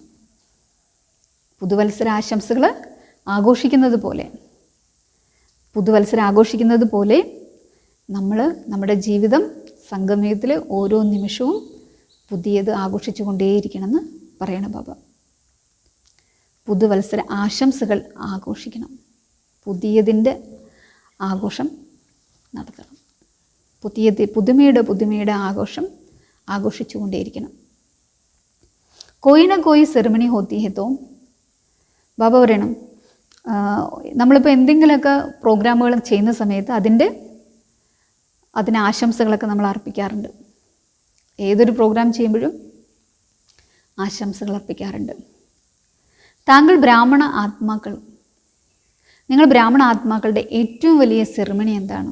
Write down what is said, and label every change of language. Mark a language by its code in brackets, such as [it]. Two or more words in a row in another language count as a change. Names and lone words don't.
[ml] പുതുവത്സര ആശംസകൾ ആഘോഷിക്കുന്നത് പോലെ, പുതുവത്സരം ആഘോഷിക്കുന്നത് പോലെ നമ്മൾ നമ്മുടെ ജീവിതം സംഗമയുഗത്തിൽ ഓരോ നിമിഷവും പുതിയത് ആഘോഷിച്ചു കൊണ്ടേയിരിക്കണമെന്ന് പറയണം ബാബ. പുതുവത്സര ആശംസകൾ ആഘോഷിക്കണം, പുതിയതിൻ്റെ ആഘോഷം നടത്തണം. പുതുമയുടെ ആഘോഷം ആഘോഷിച്ചു കൊണ്ടേയിരിക്കണം. [hi] कोई ना कोई सेरेमनी होती है तो [ml] ബാബ പറയണം നമ്മളിപ്പോൾ എന്തെങ്കിലുമൊക്കെ പ്രോഗ്രാമുകൾ ചെയ്യുന്ന സമയത്ത് അതിന് ആശംസകളൊക്കെ നമ്മൾ അർപ്പിക്കാറുണ്ട്. ഏതൊരു പ്രോഗ്രാം ചെയ്യുമ്പോഴും ആശംസകൾ അർപ്പിക്കാറുണ്ട്. താങ്കൾ ബ്രാഹ്മണ ആത്മാക്കൾ, നിങ്ങൾ ബ്രാഹ്മണ ആത്മാക്കളുടെ ഏറ്റവും വലിയ സെറിമണി എന്താണ്?